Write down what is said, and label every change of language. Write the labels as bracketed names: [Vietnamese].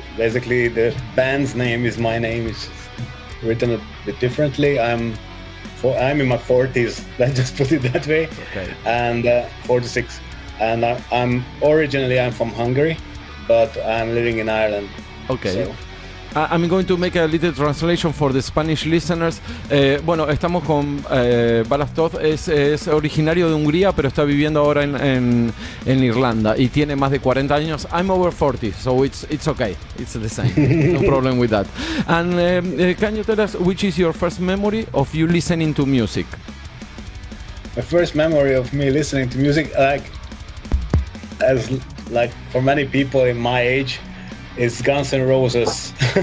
[English] Basically, the band's name is my name. It's written a bit differently. I'm in my 40s. Let's just put it that way. Okay. And 46. And I'm from Hungary, but I'm living in Ireland. Okay. So. I'm going to make a little translation for the Spanish listeners. [Spanish] Bueno, estamos con BALASH TOTH, es originario de Hungría, pero está viviendo ahora en Irlanda y tiene más de 40 años. [English] I'm over 40, so it's okay. It's the same. No problem with that. And can you tell us which is your first memory of you listening to music? My first memory of me listening to music, as for many people in my age, it's Guns N' Roses.